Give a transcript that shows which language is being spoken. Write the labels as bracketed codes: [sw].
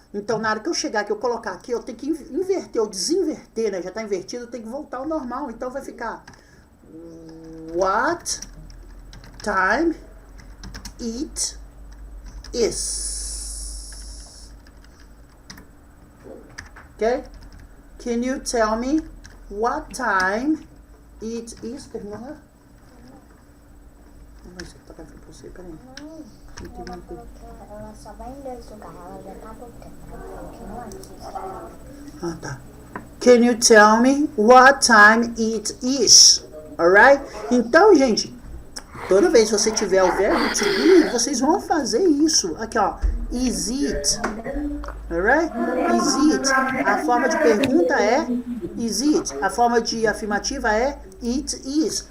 [pt] Então, na hora que eu chegar aqui, eu colocar aqui, eu tenho que inverter, ou desinverter, né? Já está invertido, eu tenho que voltar ao normal. Então, vai ficar [en] what time it is. Ok? Can you tell me what time it is? [pt] Terminou lá? Mas eu tocar pra você, peraí. Ela falou que ela só vai em 2 lugares, ela já tá voltando. Ela falou que não antes. Ah, tá. [en] Can you tell me what time it is? Alright? [pt] Então, gente, toda vez que você tiver o verbo to be, vocês vão fazer isso. Aqui, ó. [en] Is it? Alright? Is it? [pt] A forma de pergunta é is it? A forma de afirmativa é it is.